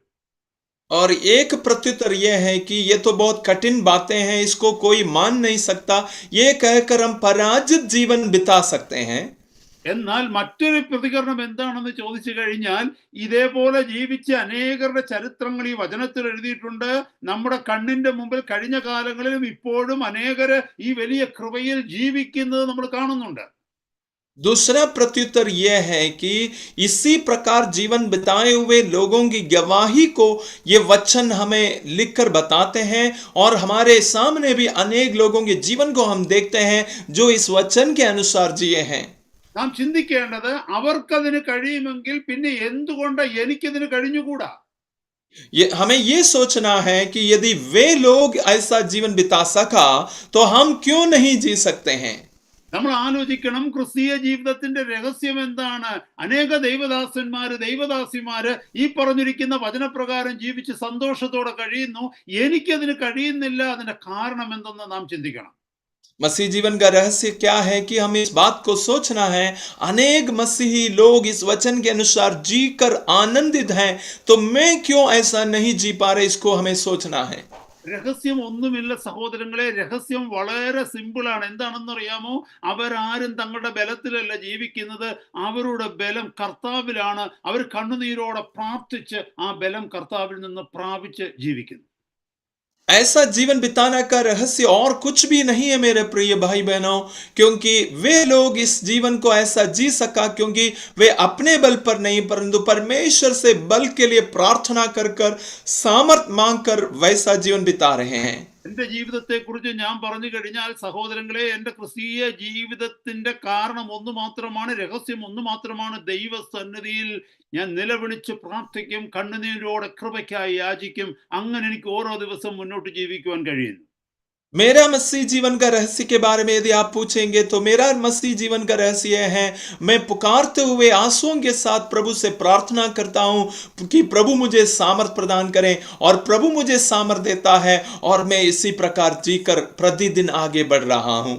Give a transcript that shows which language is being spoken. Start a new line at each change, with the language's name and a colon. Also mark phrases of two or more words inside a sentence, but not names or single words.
Hindi: और एक प्रत्युत्तर यह है कि ये तो बहुत कठिन बातें हैं, इसको कोई मान नहीं सकता, ये कहकर हम पराजित जीवन बिता सकते हैं।
Malayalam: എന്നാൽ മറ്റൊരു പ്രതികരണം എന്താണെന്ന് ചോദിച്ചു കഴിഞ്ഞാൽ, ഇതേപോലെ ജീവിച്ച അനേകരുടെ ചരിത്രങ്ങൾ ഈ വചനത്തിൽ എഴുതിയിട്ടുണ്ട്. നമ്മുടെ കണ്ണിന്റെ മുമ്പിൽ കഴിഞ്ഞ കാലങ്ങളിലും ഇപ്പോഴും അനേകര് ഈ വലിയ കൃപയിൽ ജീവിക്കുന്നത് നമ്മൾ കാണുന്നുണ്ട്.
Hindi: दूसरा प्रत्युत्तर यह है कि इसी प्रकार जीवन बिताए हुए लोगों की गवाही को ये वचन हमें लिखकर बताते हैं, और हमारे सामने भी अनेक लोगों के जीवन को हम देखते हैं जो इस वचन के अनुसार जिए हैं।
Malayalam: നാം ചിന്തിക്കേണ്ടത്, അവർക്കതിന് കഴിയുമെങ്കിൽ പിന്നെ എന്തുകൊണ്ട് എനിക്കതിന് കഴിഞ്ഞുകൂടാ?
Hindi: हमें ये सोचना है कि यदि वे लोग ऐसा जीवन बिता सका तो हम क्यों नहीं जी सकते हैं।
Malayalam: നമ്മൾ ആലോചിക്കണം, ക്രിസ്തീയ ജീവിതത്തിന്റെ രഹസ്യം എന്താണ്? അനേക ദൈവദാസന്മാര്, ദൈവദാസിമാര് ഈ പറഞ്ഞിരിക്കുന്ന വചനപ്രകാരം ജീവിച്ച് സന്തോഷത്തോടെ കഴിയുന്നു. എനിക്കതിന് കഴിയുന്നില്ല. അതിന്റെ കാരണം എന്തെന്ന് നാം ചിന്തിക്കണം.
Hindi: मसीह जीवन का रहस्य क्या है कि हमें इस बात को सोचना है, अनेक मसीही लोग इस वचन के अनुसार जीकर आनंदित हैं, तो मैं क्यों ऐसा नहीं जी पा रहे, इसको हमें सोचना है।
Malayalam: രഹസ്യം ഒന്നുമില്ല സഹോദരങ്ങളെ. രഹസ്യം വളരെ സിമ്പിളാണ്. എന്താണെന്നറിയാമോ? അവരാരും തങ്ങളുടെ ബലത്തിലല്ല ജീവിക്കുന്നത്. അവരുടെ ബലം കർത്താവിലാണ്. അവർ കണ്ണുനീരോടെ പ്രാർത്ഥിച്ച് ആ ബലം കർത്താവിൽ നിന്ന് പ്രാപിച്ച് ജീവിക്കുന്നു.
Hindi: ऐसा जीवन बिताने का रहस्य और कुछ भी नहीं है मेरे प्रिय भाई बहनों, क्योंकि वे लोग इस जीवन को ऐसा जी सका क्योंकि वे अपने बल पर नहीं परंतु परमेश्वर से बल के लिए प्रार्थना कर कर सामर्थ मांग कर वैसा जीवन बिता रहे हैं।
Malayalam: എന്റെ ജീവിതത്തെക്കുറിച്ച് ഞാൻ പറഞ്ഞു കഴിഞ്ഞാൽ സഹോദരങ്ങളെ, എന്റെ ക്രിസ്തീയ ജീവിതത്തിന്റെ കാരണം ഒന്ന് മാത്രമാണ്, രഹസ്യം ഒന്ന് മാത്രമാണ്. ദൈവസന്നിധിയിൽ ഞാൻ നിലവിളിച്ച് പ്രാർത്ഥിക്കും, കണ്ണുനീരോടെ കൃപയ്ക്കായി യാചിക്കും. അങ്ങനെ എനിക്ക് ഓരോ ദിവസം മുന്നോട്ട് ജീവിക്കുവാൻ കഴിയുന്നു.
Hindi: मेरा मसीह जीवन का रहस्य के बारे में यदि आप पूछेंगे तो मेरा मसीह जीवन का रहस्य यह है, मैं पुकारते हुए आंसुओं के साथ प्रभु से प्रार्थना करता हूं कि प्रभु मुझे सामर्थ प्रदान करें, और प्रभु मुझे सामर्थ देता है और मैं इसी प्रकार जीकर प्रतिदिन आगे बढ़ रहा हूं।